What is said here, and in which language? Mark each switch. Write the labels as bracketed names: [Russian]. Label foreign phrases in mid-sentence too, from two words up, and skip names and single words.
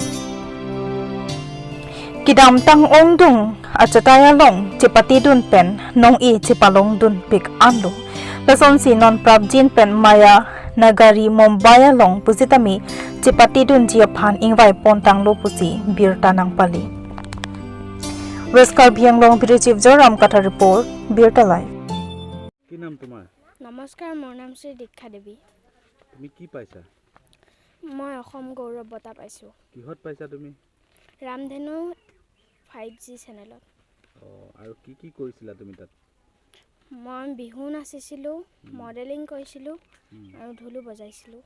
[Karbi] kidam tang ongdung achataya long chepati dun pen nong i chepalong dun pik anlo lason si non prabjin pen maya nagari Mumbai long pusitami chepati dun jia phan ingwai pontang lo pusi birta nang pali Westcar Bianglong [English] Bureau Chief [Karbi] Joram Kata Report, Birta Life. [Assamese] কি নাম তোমাৰ? নমস্কাৰ, মোৰ নাম শ্ৰী দীক্ষা দেৱী। তুমি কি পাইছা? মই অসম গৌৰৱ বঁটা পাইছোঁ। কিহত পাইছা তুমি? ৰামধেনু 5G চেনেলত। আৰু কি কি কৰিছিলা তুমি তাত? মই বিহু নাচিছিলোঁ, মডেলিং কৰিছিলোঁ আৰু ঢোলো বজাইছিলোঁ।